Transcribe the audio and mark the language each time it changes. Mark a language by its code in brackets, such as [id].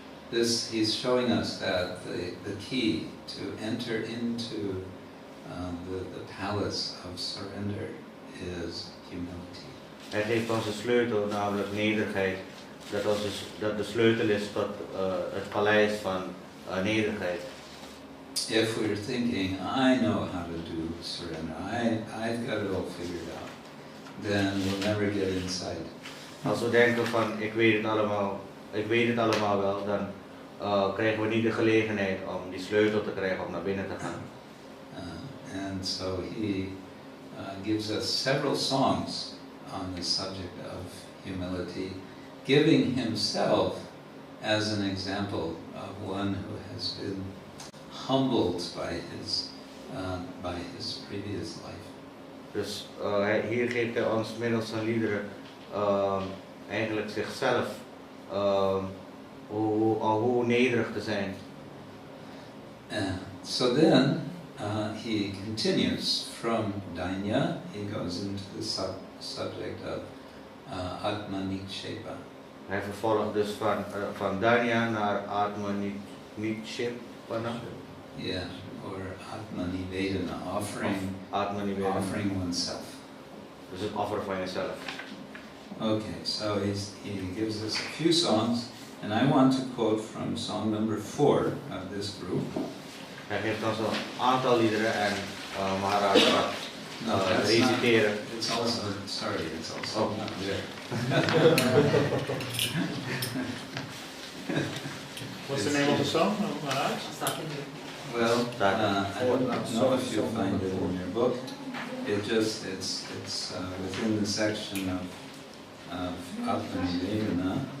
[en] He's showing us that the key to enter into the palace of surrender is humility. [nl] Hij geeft ons de sleutel, namelijk nederigheid, dat de sleutel is tot het paleis van nederigheid. [en] If we're thinking, I know how to do surrender, I've got it all figured out, then we'll never get inside. [nl] Als we denken van, ik weet het allemaal wel, dan krijgen we niet de gelegenheid om die sleutel te krijgen om naar binnen te gaan. [en] And so he gives us several songs on the subject of humility, giving himself as an example of one who has been humbled by his previous life. [nl] Dus hier geeft hij ons middels zijn liederen eigenlijk zichzelf hoe nederig te zijn. [en] So then he continues from Dainya, he goes into the subject of Atmanikshepa. [nl] Hij vervolgt dus van Dainya naar Atmanikshepa. [en] Yeah, or Atmanivedana, offering oneself. [nl] Dus het offeren van jezelf. [en] Okay, so he gives us a few songs, and I want to quote from song number 4 of this group. [nl] Hij geeft ons een aantal liederen en Maharaj gaat [en] No, that's [nl] reciteren. [en] not, it's also, sorry, it's also Oh. not there. What's the name of the song, Maharaj? Well, I don't know if you'll find it in your book. It's within the section of Atma-nivedana.